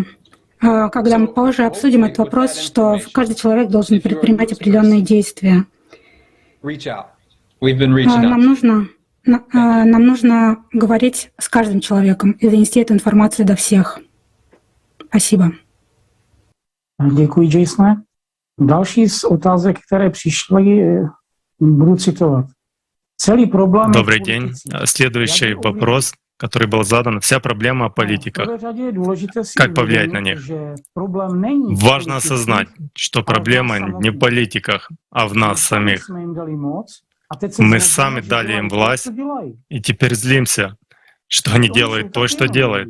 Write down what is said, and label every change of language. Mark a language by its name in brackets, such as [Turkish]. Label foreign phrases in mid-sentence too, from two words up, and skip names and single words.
[Russian] Когда мы позже обсудим этот вопрос, что каждый человек должен предпринимать определенные действия. Нам нужно говорить с каждым человеком и донести эту информацию до всех. Спасибо. [Czech] Děkuji, Jasone. Další z otázek, které přišly, budu citovat. Celý problém... [Russian] Добрый день. Следующий вопрос, который был задан, вся проблема о политиках. Как повлиять на них? Важно осознать, что проблема не в политиках, а в нас самих. Мы сами дали им власть, и теперь злимся, что они делают то, что делают.